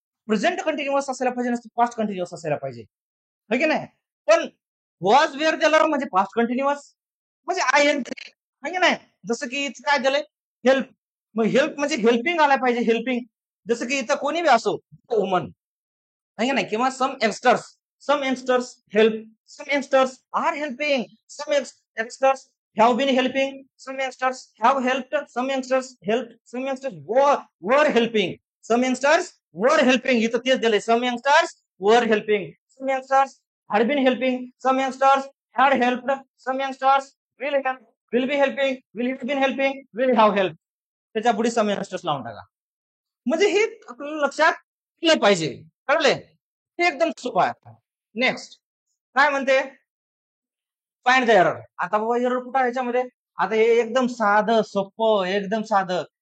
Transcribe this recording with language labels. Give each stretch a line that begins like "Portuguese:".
Marathi: Present continuous असायला पाहिजे, नसतं पास्ट कंटिन्युअस असायला पाहिजे, है की नाही? पण वॉज वेअर दिलं म्हणजे पास्ट कंटिन्युअस, म्हणजे आय एन है की नाही? जसं की इथं काय दिलंय? हेल्प. मग हेल्प म्हणजे हेल्पिंग आला पाहिजे, हेल्पिंग. जसं की इथं कोणी बी असो, वुमन, है की नाही?
English: किंवा some youngsters help, some youngsters are helping, some youngsters have been helping, some youngsters have helped, some youngsters helped, some youngsters were helping, some youngsters were helping.
Marathi: इथं तेच दिलंय,
English: some youngsters were helping, some youngsters had been helping, some youngsters had helped, some youngsters will help, will be helping, will have been helping, will have helped.
Marathi: त्याच्या पुढे
English: some youngsters
Marathi: लावून टाका. म्हणजे हे आपल्याला लक्षात केलं पाहिजे. कळले? हे एकदम सोपं आहे. नेक्स्ट काय म्हणते?
English: Find the error.
Marathi: आता बाबा एरर कुठं आहे ह्याच्यामध्ये? आता हे एकदम साधं सोपं, एकदम साधं.